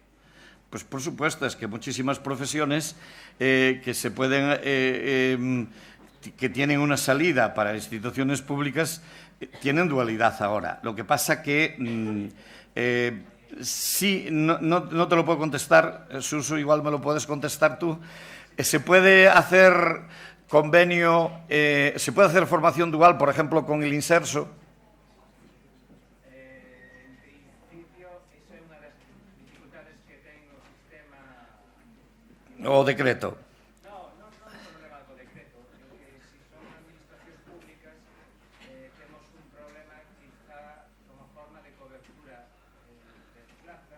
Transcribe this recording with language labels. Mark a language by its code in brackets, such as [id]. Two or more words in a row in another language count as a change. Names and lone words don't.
[es] Pues por supuesto, es que muchísimas profesiones que se pueden, que tienen una salida para instituciones públicas, tienen dualidad ahora. Lo que pasa que sí, no te lo puedo contestar, Suso, igual me lo puedes contestar tú. Se puede hacer convenio, se puede hacer formación dual, por ejemplo, con el Inserso. [gl] En principio, esa é unha das dificultades que ten o sistema. O decreto. Non é un problema do decreto, que se son administracións públicas temos un problema quizá como forma de cobertura de plazas.